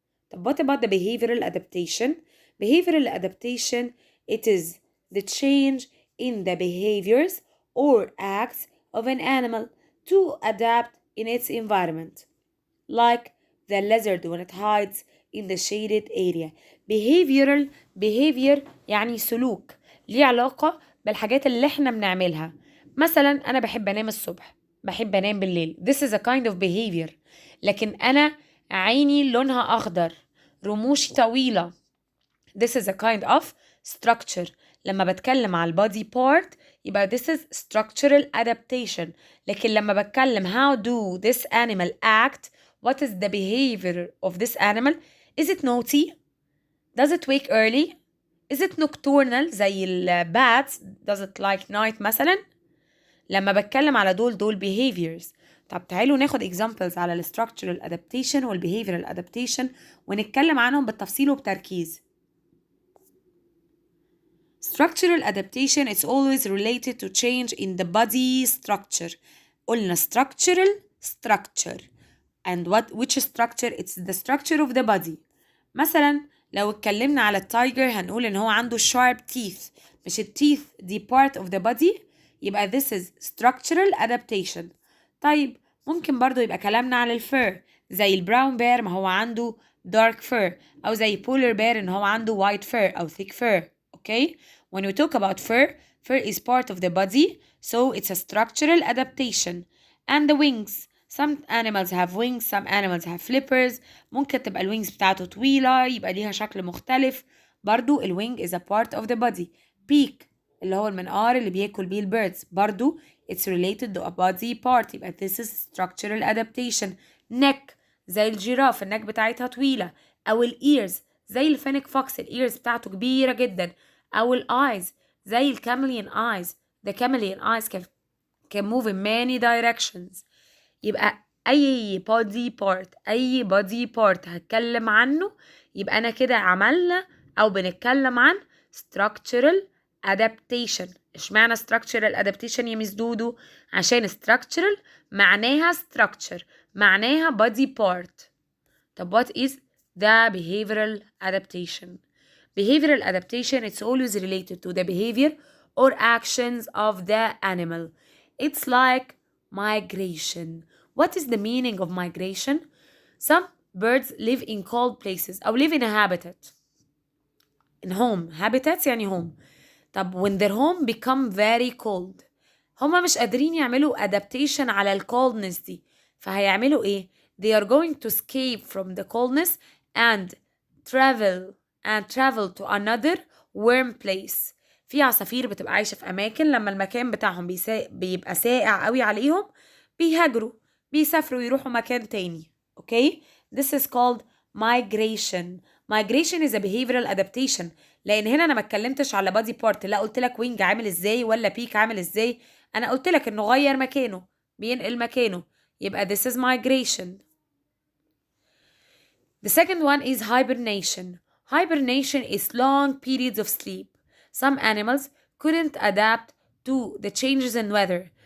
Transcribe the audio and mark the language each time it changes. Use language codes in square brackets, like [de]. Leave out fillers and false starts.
[en] طب what about the behavioral adaptation? Behavioral adaptation it is the change in the behaviors or acts of an animal to adapt in its environment. Like the lizard when it hides in the shaded area. [ar] behavior يعني سلوك ليه علاقة بالحاجات اللي احنا بنعملها. مثلا أنا بحب أنام الصبح، بحب أنام بالليل. [en] This is a kind of behavior. [ar] لكن أنا عيني لونها أخضر، رموشي طويلة. [en] This is a kind of structure. [ar] لما بتكلم على البادي بارت يبقى [en] this is structural adaptation. [ar] لكن لما بتكلم [en] how do this animal act, what is the behavior of this animal, is it naughty, does it wake early, is it nocturnal [ar] زي ال [en] bats, does it like night مثلا. [ar] لما بتكلم على دول behaviors. طب تعالوا ناخد examples على ال structural adaptation وال behavioral adaptation ونتكلم عنهم بالتفصيل وبتركيز. [en] Structural adaptation is always related to change in the body structure. [ar] قلنا [en] structure and which structure? It's the structure of the body. [ar] مثلا لو اتكلمنا على التايجر هنقول ان هو عنده sharp teeth. مش التيث دي part of the body، يبقى [en] this is structural adaptation. [ar] طيب ممكن برضو يبقى كلامنا على الفير زي البراون بير ما هو عنده dark fur، أو زي polar bear إن هو عنده white fur أو thick fur. [en] Okay? When we talk about fur is part of the body, so it's a structural adaptation. And the wings. Some animals have wings, some animals have flippers. [ar] ممكن تبقى الوينجز بتاعته طويلة يبقى ليها شكل مختلف. [en] برضو الwing is a part of the body. Beak [ar] اللي هو المنقار اللي بياكل بيه البيردز برضو [en] it's related to a body part، [ar] يبقى [en] this is structural adaptation. [ar] neck زي الجيراف النك بتاعتها طويلة، أو الإيرز زي الفينيك فوكس الإيرز بتاعته كبيرة جدا، أو الآيز زي الكاميليون آيز [en] the chameleon eyes can move in many directions. [ar] يبقى أي [en] body part [ar] هتكلم عنه يبقى أنا كده عملنا أو بنتكلم عن structural adaptation. اشمعنى structural adaptation يا مس دودو؟ عشان structural معناها structure، معناها body part. [en] طب what is the behavioral adaptation? Behavioral adaptation it's always related to the behavior or actions of the animal. It's like migration. What is the meaning of migration? Some birds live in cold places أو live in a habitat. In home. Habitats [ar] يعني [en] home. طب when their home become very cold [ar] هما مش قادرين يعملوا [en] adaptation [ar] على ال [en] coldness [ar] دي، فهيعملوا ايه؟ [en] They are going to escape from the coldness and travel to another warm place. [ar] في عصافير بتبقى عايشة في أماكن لما المكان بتاعهم بيبقى ساقع قوي عليهم بيهاجروا بيسافروا يروحوا مكان تاني. [en] Okay? This is called migration. Migration is a behavioral adaptation. [ar] لأن هنا أنا ما اتكلمتش على body part، لا قلت لك wing عامل ازاي ولا peak عامل ازاي، أنا قلت لك إنه غير مكانه بينقل مكانه، يبقى [en] this is migration. The second one is hibernation. Hibernation is long periods of sleep. Some animals couldn't adapt to the changes in weather.